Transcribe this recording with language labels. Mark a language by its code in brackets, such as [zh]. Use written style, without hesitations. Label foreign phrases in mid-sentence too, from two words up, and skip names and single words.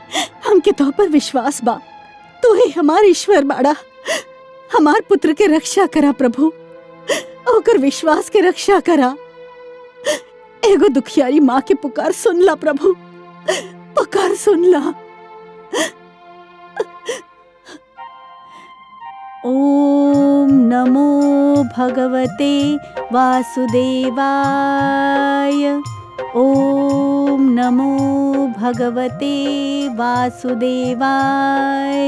[bho] हमके तो पर विश्वास बा तू ही हमार ईश्वर बाड़ा। हमार पुत्र के रक्षा करा प्रभु, ओकर विश्वास के रक्षा करा। एगो दुखियारी माँ के पुकार सुन ला प्रभु, पुकार सुन ला। [sa] ओम नमो भगवते वासुदेवाय। ओम नमो भगवते वासुदेवाय।